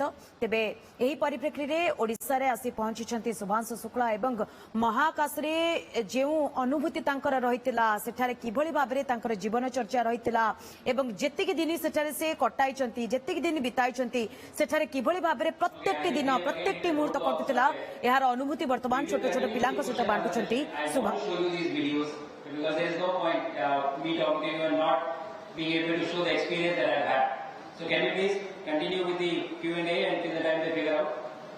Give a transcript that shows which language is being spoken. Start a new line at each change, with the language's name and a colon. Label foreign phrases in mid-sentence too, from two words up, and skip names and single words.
Odia: ତେବେ ଏହି ପରିପ୍ରେକ୍ଷୀରେ ଓଡ଼ିଶାରେ ଆସି ପହଞ୍ଚିଛନ୍ତି ଶୁଭାଂଶୁ ଶୁକ୍ଲା ଏବଂ ମହାକାଶରେ ଯେଉଁ ଅନୁଭୂତି ତାଙ୍କର ରହିଥିଲା, ସେଠାରେ କିଭଳି ଭାବରେ ତାଙ୍କର ଜୀବନଚର୍ଯ୍ୟା ରହିଥିଲା ଏବଂ ଯେତିକି ଦିନ ସେଠାରେ ସେ କଟାଇଛନ୍ତି, ଯେତିକି ଦିନ ବିତାଇଛନ୍ତି, ସେଠାରେ କିଭଳି ଭାବରେ ପ୍ରତ୍ୟେକଟି ଦିନ ପ୍ରତ୍ୟେକଟି ମୁହୂର୍ତ୍ତ କଟୁଥିଲା, ଏହାର ଅନୁଭୂତି ବର୍ତ୍ତମାନ ଛୋଟ ଛୋଟ ପିଲାଙ୍କ ସହିତ ବାଣ୍ଟୁଛନ୍ତି ଶୁଭାଂଶୁ।
English: Because there is no point me talking to you and not being able to show the experience that I've had. So can you please continue with the Q&A until the time they figure out?